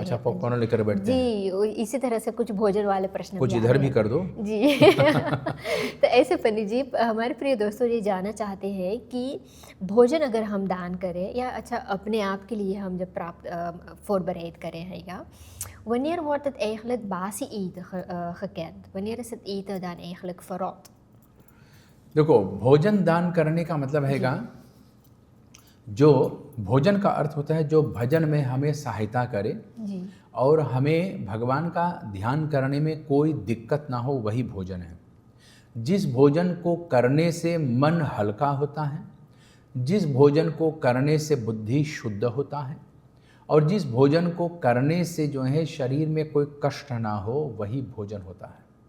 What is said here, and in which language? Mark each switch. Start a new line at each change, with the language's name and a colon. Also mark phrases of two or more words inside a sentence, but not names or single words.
Caribbean Hindustani: अच्छा, पॉपकॉर्न लेकर बैठते हैं जी, इसी तरह से कुछ भोजन वाले प्रश्न कुछ इधर भी कर दो जी। तो ऐसे पंडित जी, हमारे प्रिय दोस्तों ये जानना चाहते हैं कि भोजन अगर हम दान करें या अच्छा अपने आप के लिए हम जब प्राप्त voorbereid करें है या
Dutch: wanneer wordt het eigenlijk basie eten gekend? Wanneer is het eten dan eigenlijk verrot?
Caribbean Hindustani: देखो, भोजन दान करने का मतलब हैगा, जो भोजन का अर्थ होता है जो भजन में हमें सहायता करे जी। और हमें भगवान का ध्यान करने में कोई दिक्कत ना हो, वही भोजन है। जिस भोजन को करने से मन हल्का होता है, जिस भोजन को करने से बुद्धि शुद्ध होता है, और जिस भोजन को करने से जो है शरीर में कोई कष्ट ना हो, वही भोजन होता है।